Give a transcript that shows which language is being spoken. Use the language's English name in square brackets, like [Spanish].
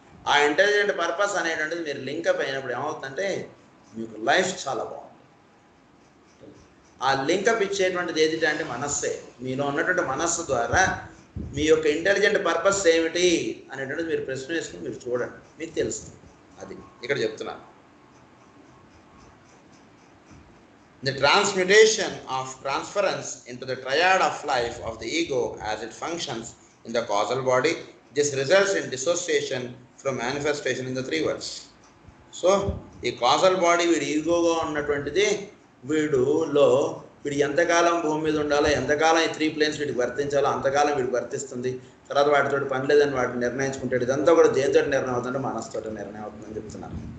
[Telugu] ఆ intelligent purpose అనేటువంటిది మీరు లింకప్ అయినప్పుడు ఏమవుతుందంటే మీకు లైఫ్ చాలా బాగుంటుంది. ఆ లింకప్ ఇచ్చేటువంటిది ఏది అంటే మనస్సే. మీలో ఉన్నటువంటి మనస్సు ద్వారా మీ యొక్క ఇంటెలిజెంట్ పర్పస్ ఏమిటి అనేటువంటిది మీరు ప్రశ్న వేసుకుని మీరు చూడండి, మీకు తెలుస్తుంది. అది ఇక్కడ చెప్తున్నాను. [English] The transmutation of transference into the triad of life of the ego as it functions in the causal body, this results in dissociation from manifestation in the 3 worlds. [Telugu] So ఈ causal body వీడి ఈగోగా ఉన్నటువంటిది వీడు ఎంతకాలం భూమి మీద ఉండాలో, ఎంతకాలం ఈ 3 planes వీడికి వర్తించాలో అంతకాలం వీడికి వర్తిస్తుంది. తర్వాత వాటితో పని లేదని వాటిని నిర్ణయించుకుంటాడు. ఇదంతా కూడా దేనితో నిర్ణయం అవుతుందంటే మనస్సుతో నిర్ణయం అవుతుందని చెప్తున్నారు.